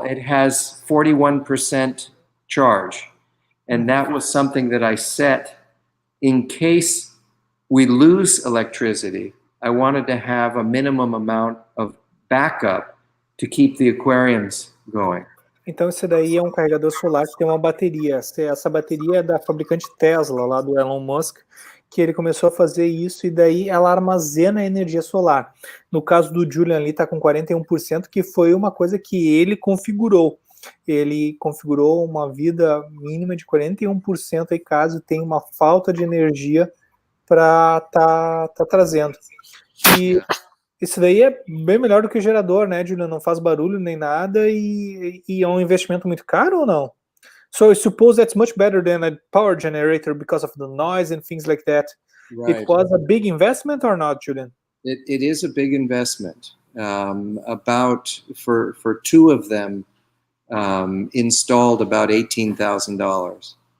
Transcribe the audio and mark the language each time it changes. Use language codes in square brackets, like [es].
[en] It has 41% charge. And that was something that I set in case we lose electricity. I wanted to have a minimum amount of backup to keep the aquariums going. [pt] Então esse daí é um carregador solar que tem uma bateria. Essa bateria é da fabricante Tesla, lá do Elon Musk, que ele começou a fazer isso e daí ela armazena energia solar. No caso do Julian ali tá com 41%, que foi uma coisa que ele configurou. Ele configurou uma vida mínima de 41% aí caso tenha uma falta de energia para tá trazendo. E isso daí é bem melhor do que o gerador, né, Julian? Não faz barulho nem nada e é um investimento muito caro ou não? [en] So I suppose that's much better than a power generator because of the noise and things like that. Right. It was a big investment or not, Julian? It is a big investment. For two of them, installed about $18,000.